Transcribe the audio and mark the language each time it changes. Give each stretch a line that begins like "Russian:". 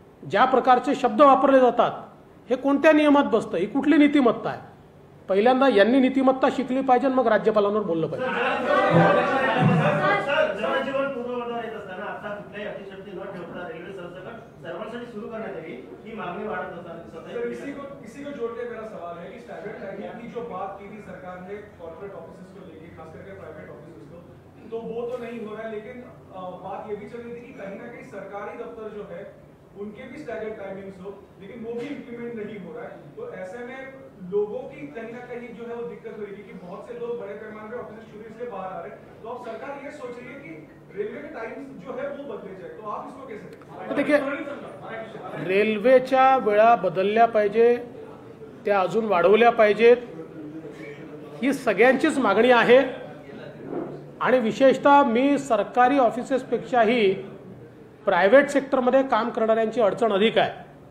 Marathi: ज्या प्रकारचे शब्द वापरले जातात हे कोणत्या नियमात बसतं? ही कुठली नीतिमत्ता आहे? पहिल्यांदा यांनी नीतिमत्ता शिकली पाहिजे, मग राज्यपालांवर बोललं पाहिजे. जनजीवन पूर्ववत येत असताना आता कुठल्याही अतिशक्ती न ठेवता रेल्वे सरसकट सर्वांसाठी सुरू करण्यात यावी ही मागणी वाढत असताना
Hindi: इसी को जोड़ के मेरा सवाल है कि स्टैंडर्ड टाइमिंग की जो बात की थी सरकार ने कॉर्पोरेट ऑफिसेस को लेके, खास करके प्राइवेट ऑफिसेस को, तो वो तो नहीं हो रहा है. लेकिन बात ये भी चल रही थी कि कहीं ना कहीं सरकारी दफ्तर जो है उनके भी स्टैगर्ड टाइमिंग्स हो, लेकिन वो भी इम्प्लीमेंट नहीं हो रहा है। तो ऐसे में लोगों की कहीं ना कहीं जो है वो दिक्कत होगी कि बहुत से लोग बड़े पैमाने पे ऑफिस शुरू इसलिए बाहर आ रहे हैं। तो अब सरकार ये सोच रही है कि रेलवे के टाइम्स जो है वो बदले जाए, तो आप इसको कैसे
Marathi: देखिए, रेल्वेच्या वेळा बदलल्या पाहिजे, त्या अजून वाढवल्या पाहिजेत, ही सगळ्यांचीच मागणी आहे। आणि विशेषतः मी सरकारी ऑफिसेसपेक्षाही प्रायव्हेट सेक्टरमध्ये काम करणाऱ्यांची अडचण अधिक आहे।